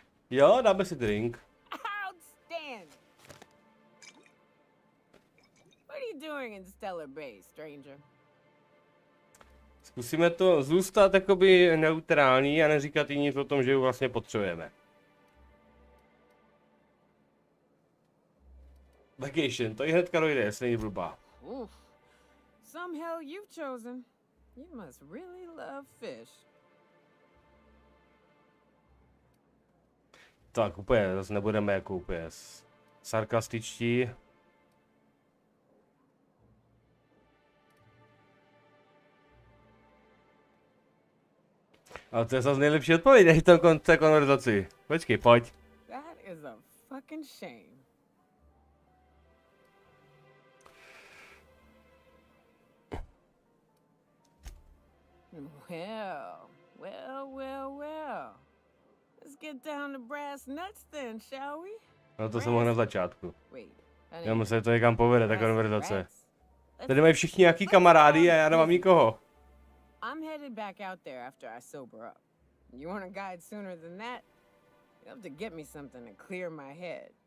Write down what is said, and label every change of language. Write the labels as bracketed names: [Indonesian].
[Czech] Jo, dáme si drink. [English] Outstanding. What are you doing in Stellar Bay, stranger? [Czech] Zkusíme to zůstat jakoby neutrální a neříkat jí nic o tom, že ji vlastně potřebujeme. Vacation, to i hnedka dojde, jestli není blbá. [English] Some hell you've chosen. You must really love fish. [Czech] Tak úplně, zase nebudeme jako úplně sarkastičtí. Ale to je zase nejlepší odpověď v té konverzaci. Počkej, pojď. [English] That is a fucking shame. Well. Let's get down to brass nuts then, shall we? [Czech] No to jsem mohl na začátku. [English] Wait, [Czech] Jenom se to někam povede, ta konverzace. Tady mají všichni nějaký kamarády a já nemám nikoho. [English] I'm headed back out there after I sober up. You want a guide sooner than that? You have to get me something to clear my head.